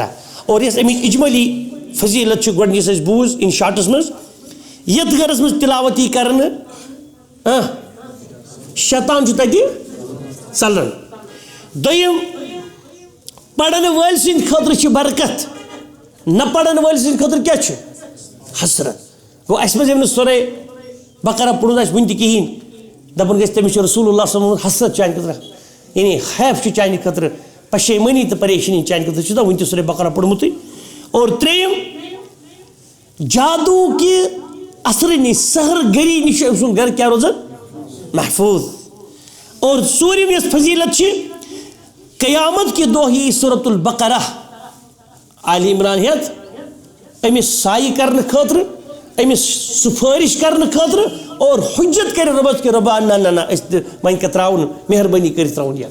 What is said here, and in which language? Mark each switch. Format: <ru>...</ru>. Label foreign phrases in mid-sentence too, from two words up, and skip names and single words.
<ks>اور یۄس اَمِچ اجمٲلی فضیلت چھِ گۄڈٕ یۄس اَسہِ بوٗز اِن شاٹس منٛز یتھ گرس منٛز تِلاوت یی کرنہٕ شیطان چھُ تتہِ ژلان. دوٚیِم پرن وٲلۍ سٕنٛدِ خٲطرٕ چھِ برکت نہ پرن وٲلۍ سٕنٛدِ خٲطرٕ کیٛاہ چھُ حسرت. گوٚو اَسہِ منٛز ییٚمۍ نہٕ سورے بقرہ پوٚرمُت آسہِ وُنہِ تہِ کِہیٖنۍ دپان گژھِ تٔمِس چھُ رسول اللہ</ks> <ar>صلی اللہ علیہ وسلم</ar> <ks>حسرت چانہِ خٲطرٕ یعنی حیف چھُ چانہِ خٲطرٕ پشیمٲنی تہٕ پریشٲنی چانہِ خٲطرٕ چھُ وُنہِ تہِ سورے بقرہ پوٚرمُتٕے. اور ترٛیٚیِم جادوٗ کہِ اثرٕ نِش سحر گٔری نِش چھُ أمۍ سُنٛد گرٕ کیٛاہ روزان محفوٗظ. اور ژوٗرِم یۄس فضیلت چھِ قیامت کہِ دۄہ یی سورۃ البقرہ عالِ عمران ہٮ۪تھ أمِس سایہِ کرنہٕ خٲطرٕ أمِس سُفٲرِش کرنہٕ خٲطرٕ اور حُجت کرِ رۄبس کہِ رۄبا نہ نہ نہ أسۍ تہِ وۄنۍ کیٛاہ ترٛاوُن مہربٲنی کٔرِتھ ترٛاوُن یَتھ.</ks>